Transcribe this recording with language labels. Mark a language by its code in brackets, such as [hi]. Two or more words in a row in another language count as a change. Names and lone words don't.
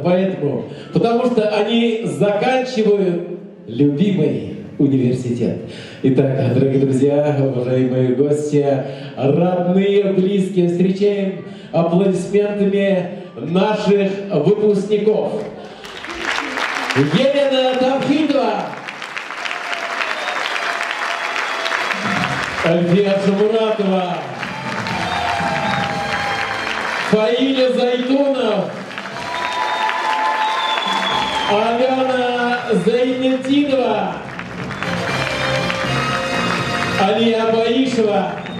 [ru] Поэтому, потому что они заканчивают любимый университет. Итак, дорогие друзья, уважаемые гости, родные, близкие, встречаем аплодисментами наших выпускников. Елена Тавхитова, Альфия Шамуратова, Фаиля Зайтунов, Алена Зайнетдинова, Алия Баишева,